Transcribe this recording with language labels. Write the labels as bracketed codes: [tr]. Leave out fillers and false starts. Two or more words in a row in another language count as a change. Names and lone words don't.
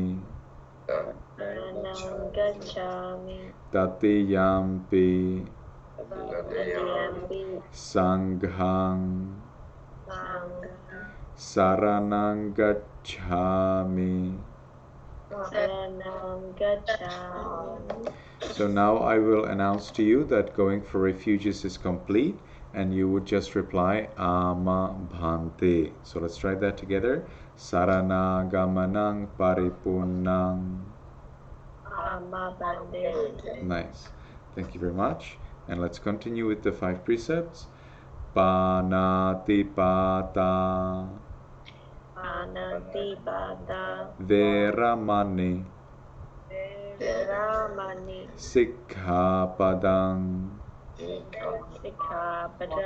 [pi] Saranam Gacchami Tatiyampi Tatiyampi Sanghang Sangham Saranang Gacchami. Saranam Gacchami. [en] So now I will announce to you that going for refuges is complete, and you would just reply [pi] Ama Bhante. [en] So let's try that together. [pi] Sarana Gamanang Paripunnang. Amma Bande. [en] Nice. Thank you very much. And let's continue with the 5 precepts. [pi] Panatipata Anantipata Veramani Viramani Sikkhapadang Sikkhapadam